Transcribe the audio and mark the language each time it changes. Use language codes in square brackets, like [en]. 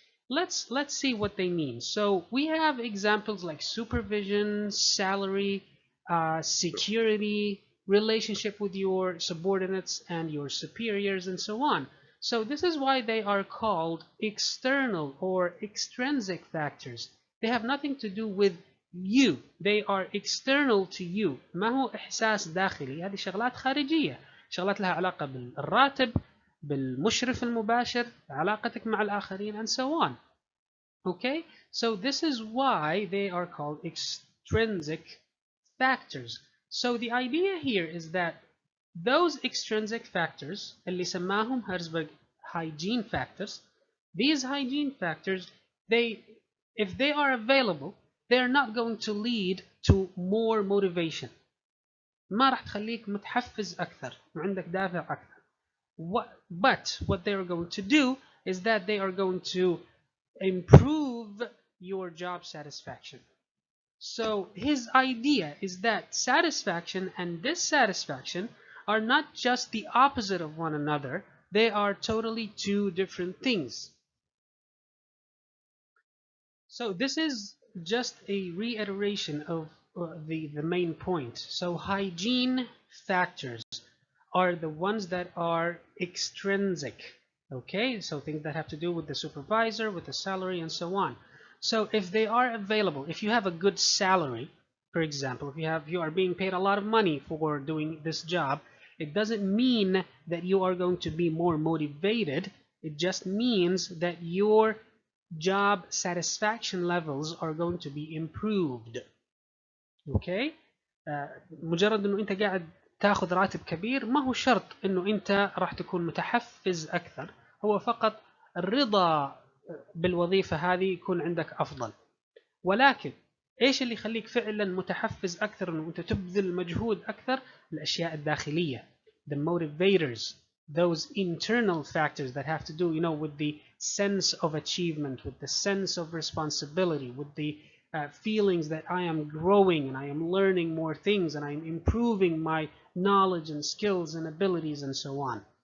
[en] Let's see what they mean. So we have examples like supervision, salary, security, relationship with your subordinates and your superiors, and so on. So this is why they are called external or extrinsic factors. They have nothing to do with you. They are external to you. [ar] ما هو إحساس داخلي، هذه شغلات خارجية، شغلات لها علاقة بالراتب، بالمشرف المباشر، علاقتك مع الآخرين, [en] and so on. Okay, so this is why they are called extrinsic factors. So the idea here is that those extrinsic factors [ar] اللي سماهم [en] Herzberg hygiene factors, these hygiene factors, if they are available, they are not going to lead to more motivation. [ar] ما راح تخليك متحفز أكثر وعندك دافع أكثر. [en] But what they are going to do is that they are going to improve your job satisfaction. So his idea is that satisfaction and dissatisfaction are not just the opposite of one another, they are totally two different things. So this is just a reiteration of the main point. So hygiene factors are the ones that are extrinsic. Okay, so things that have to do with the supervisor, with the salary, and so on. So if they are available, if you have a good salary, for example, if you are being paid a lot of money for doing this job, it doesn't mean that you are going to be more motivated. It just means that your job satisfaction levels are going to be improved. [ar] Okay, مجرد انه انت قاعد تاخذ راتب كبير ما هو شرط انه انت راح تكون متحفز اكثر، هو فقط الرضا بالوظيفة هذه يكون عندك افضل. ولكن ايش اللي يخليك فعلا متحفز اكثر انه انت تبذل مجهود اكثر؟ الاشياء الداخلية، [en] the motivators, those internal factors that have to do, with the sense of achievement, with the sense of responsibility, with the feelings that I am growing and I am learning more things and I am improving my knowledge and skills and abilities and so on.